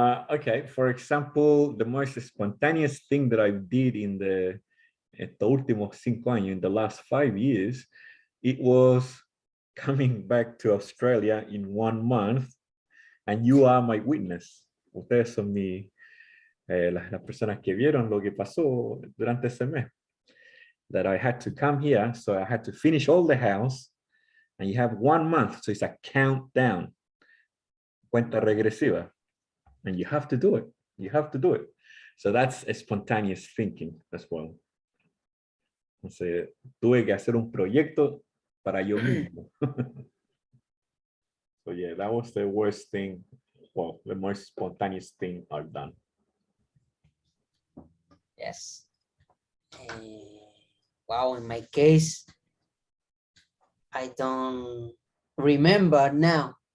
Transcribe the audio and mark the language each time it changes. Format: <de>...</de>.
<en>Okay, for example, the most spontaneous thing that I did in the</en> <es>estos últimos 5 años,</es> <en>in the last 5 years, it was coming back to Australia in 1 month, and you are my witness.</en> <es>Ustedes son las personas que vieron lo que pasó durante ese mes.</es> <en>That I had to come here, so I had to finish all the house, and you have 1 month, so it's a countdown,</en> <es>cuenta regresiva,</es> <en>and you have to do it. You have to do it. So that's a spontaneous thinking as well.</en> <es>Entonces, tuve que hacer un proyecto para yo mismo.</es> <en>So yeah, that was the worst thing, well, the most spontaneous thing I've done. Yes. Wow, in my case, I don't remember now.</en>